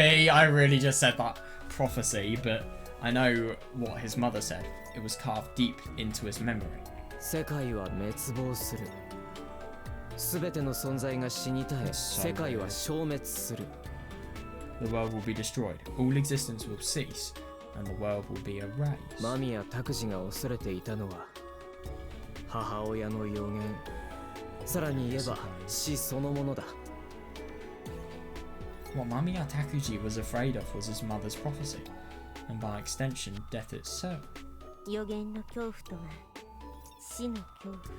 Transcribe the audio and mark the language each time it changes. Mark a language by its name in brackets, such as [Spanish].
[English] I really just said that prophecy, but I know what his mother said. It was carved deep into his memory. [Japanese] 世界は滅亡する。すべての存在が死に絶え、世界は消滅する。 [English] The world will be destroyed. All existence will cease, and the world will be erased. [Japanese] 間宮拓司が恐れていたのは、母親の予言。さらに言えば死そのものだ。 [English] What Mamiya Takuji was afraid of was his mother's prophecy, and by extension, death itself. [Japanese] 予言の恐怖とは死の恐怖。